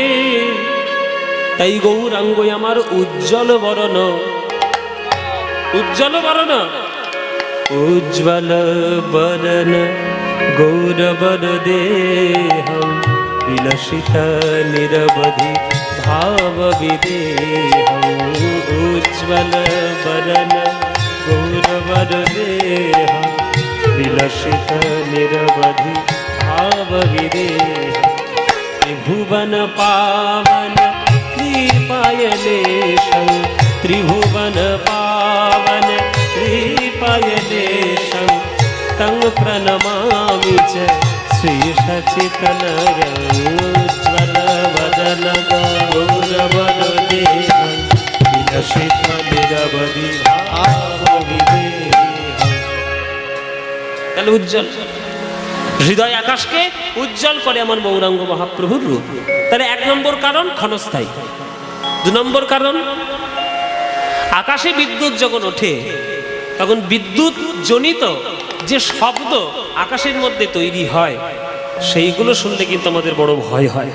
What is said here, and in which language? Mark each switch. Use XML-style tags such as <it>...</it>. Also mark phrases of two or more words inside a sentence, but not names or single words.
<bn>তাই গৌরাঙ্গ আমার উজ্জ্বল বরণ, উজ্জ্বল বরণ, উজ্জ্বল বরণ</bn> <sa>গৌরবর দেহম বিলসিত নিরবধি भाव विदेहं उज्ज्वल वदन गौरवर देहं विलसित निरवधि भाव विदेहं त्रिभुवन पावन कृपायलेशं त्रिभुवन पावन कृपायलेशं तं प्रणमामि च श्री सच्चितनयोज्ज्वल वदन गौरवर देहं विलसित निरवधि भाव विदेहं।</sa> <bn>তাহলে উজ্জ্বল হৃদয় আকাশকে উজ্জ্বল করে আমার গৌরাঙ্গ মহাপ্রভুর রূপ। তাহলে 1 নম্বর কারণ ক্ষণস্থায়ী। 2 নম্বর কারণ আকাশে বিদ্যুৎ যখন ওঠে তখন বিদ্যুৎ জনিত যে শব্দ আকাশের মধ্যে তৈরি হয় সেইগুলো শুনলে কিন্তু আমাদের বড় ভয় হয়।</bn>